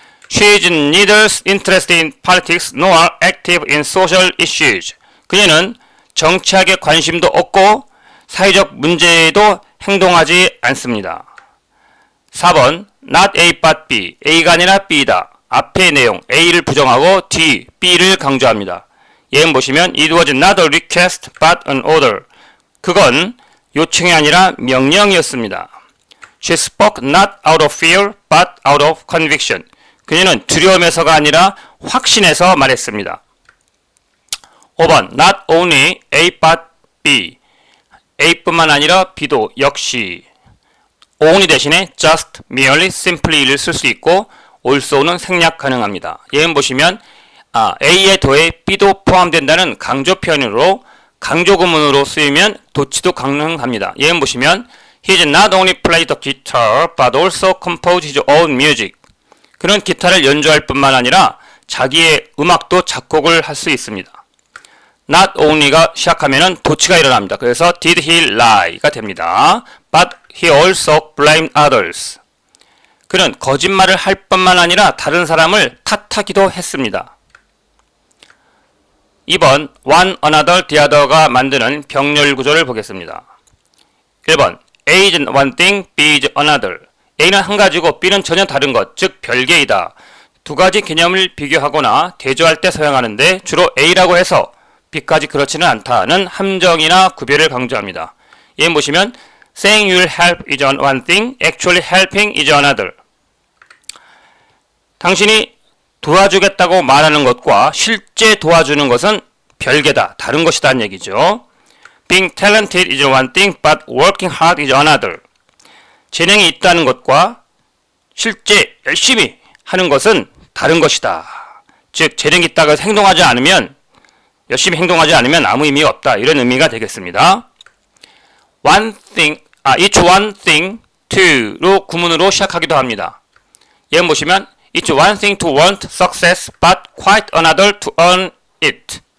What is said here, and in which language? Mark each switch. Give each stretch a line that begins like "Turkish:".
English: She is neither interested in politics nor active in social issues.
Korean: 그녀는 정치학에 관심도 없고 사회적 문제에도 행동하지 않습니다. 4번
English: not A but B.
Korean: A가 아니라 B다. 앞의 내용 A를 부정하고 D, B를 강조합니다. 예문 보시면
English: It was not a request but an order.
Korean: 그건 요청이 아니라 명령이었습니다.
English: She spoke not out of fear but out of conviction.
Korean: 그녀는 두려움에서가 아니라 확신에서 말했습니다. 5번
English: not only A but B.
Korean: A뿐만 아니라 B도 역시 only 대신에 just, merely, simply를 쓸 수 있고 also는 생략 가능합니다. 예문 보시면 A에 더해 B도 포함된다는 강조 표현으로 강조 구문으로 쓰이면 도치도 가능합니다. 예문 보시면
English: He is not only play the guitar but also compose his own music.
Korean: 그는 기타를 연주할 뿐만 아니라 자기의 음악도 작곡을 할 수 있습니다. not only가 시작하면은 도치가 일어납니다. 그래서
English: did he lie
Korean: 가 됩니다.
English: But he also blamed others.
Korean: 그는 거짓말을 할 뿐만 아니라 다른 사람을 탓하기도 했습니다. 2번 one, another, the other가 만드는 병렬 구조를 보겠습니다.
English: 1번 A is one thing, B is another.
Korean: A는 한 가지고 B는 전혀 다른 것, 즉 별개이다. 두 가지 개념을 비교하거나 대조할 때 사용하는데 주로 A라고 해서 B까지 그렇지는 않다는 함정이나 구별을 강조합니다. 예문 보시면
English: saying you'll help is one thing, actually helping is another.
Korean: 당신이 도와주겠다고 말하는 것과 실제 도와주는 것은 별개다, 다른 것이다는 얘기죠.
English: Being talented is one thing, but working hard is another.
Korean: 재능이 있다는 것과 실제 열심히 하는 것은 다른 것이다. 즉 재능이 있다고 해서 행동하지 않으면 열심히 행동하지 않으면 아무 의미가 없다. 이런 의미가 되겠습니다.
English: One thing, each one thing to
Korean: 로 구문으로 시작하기도 합니다. 예문 보시면
English: It's one thing to want success, but quite another to earn it.